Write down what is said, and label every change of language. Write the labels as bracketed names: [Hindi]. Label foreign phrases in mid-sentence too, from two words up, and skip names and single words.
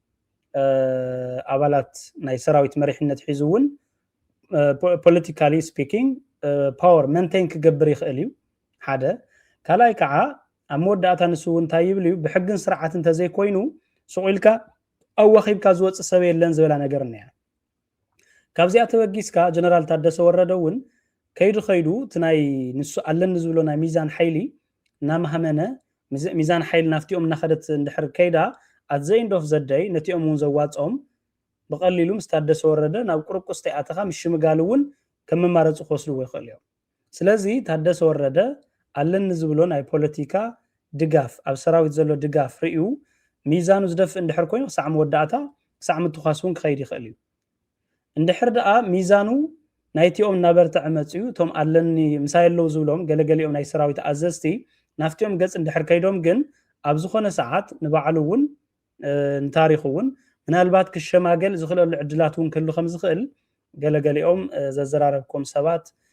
[Tigrinya] ኣባላት ናይ ሰራዊት መሪሕነት ሒዙ እውን [English] politically speaking power maintain [Tigrinya] ክገብር ይኽእል እዩ ሓደ ካልኣይ ከዓ ኣብ መወዳእታ ንሱ እውን እንታይ ይብል እዩ ብሕግን ስርዓትን እንተዘይኮይኑ ስቑኢልካ ኣዋኺብካ ዝወፅእ ሰብ የለን ዝበላ ነገር እኒኣ ካብዚኣ ተበጊስካ ጀነራል ታደሰ ወረደ እውን ከይዱ እቲ ናይ ንሱ ኣለኒ ዝብሎ ናይ ሚዛን ሓይሊ እናማህመነ ሚዛን ሓይሊ ናፍቲኦም እናኸደት እንድሕር ከይዳ [English] at the end of the [Tigrinya] day ነቲኦም እውን ዘዋፅኦም በቀሊሉ ምስ ታደሰ ወረደ ናብ ቁርቁስ ተኣተኻ ምሽምጋል እውን ከም መማረፂ ክወስድዎ ይኽእል እዮም ስለዚ ታደሰ ወረደ ኣለኒ ዝብሎ ናይ ፖለቲካ ድጋፍ ኣብ ሰራዊት ዘሎ ድጋፍ ርኢዩ ሚዛኑ ዝደፍእ እንድሕር ኮይኑ ክሳዕ መወዳእታ ክሳዕ ምትኳስ እውን ክኸይድ ይኽእል እዩ እንድሕር ደኣ ሚዛኑ ናይቲኦም እናበርትዐ መፅዩ እቶም ኣለኒ ምሳይ ኣለዉ ዝብሎም ገለገሊኦም ናይ ሰራዊት ኣዘዝቲ ናፍቲኦም ገፅ እንድሕር ከይዶም ግን ኣብ ዝኾነ ሰዓት ንባዕሉ እውን ንታሪኹ እውን ምናልባት ክሸማገል ዝኽእለሉ ዕድላት እውን ክህሉ ከም ዝኽእል ገለገሊኦም ዘዘራረብኩም ሰባት